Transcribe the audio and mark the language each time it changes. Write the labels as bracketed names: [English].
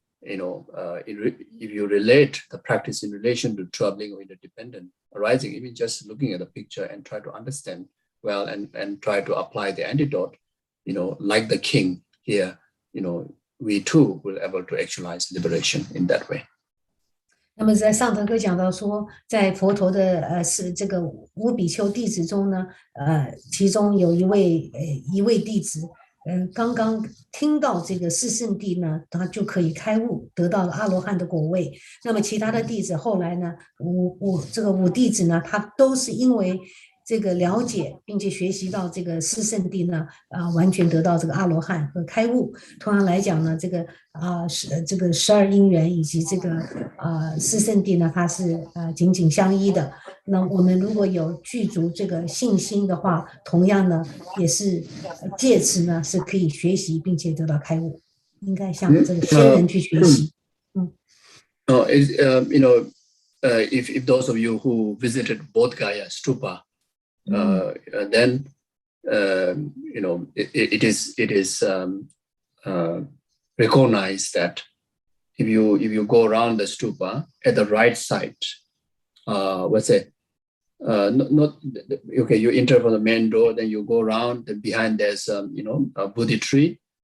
[English] if you relate the practice in relation to troubling or interdependent arising, even just looking at the picture and try to understand well and try to apply the antidote, like the king here, we too will able to actualize liberation in that way. [Chinese] 那么在上堂课讲到说，在佛陀的是这个五比丘弟子中呢，其中有一位弟子，刚刚听到这个四圣谛呢，他就可以开悟，得到了阿罗汉的果位。那么其他的弟子后来呢，五弟子呢，他都是因为这个了解并且学习到这个四圣谛呢，完全得到这个阿罗汉和开悟。同样来讲呢，这个12因缘以及这个四圣谛呢，它是紧紧相依的。那我们如果有具足这个信心的话，同样呢，也是借此呢是可以学习并且得到开悟。应该向这个先人去学习。 [English] If those of you who visited Bodh Gaya Stupa, then it is recognized that if you go around the stupa at the right side, you enter from the main door, then you go around, then behind there's a Bodhi tree.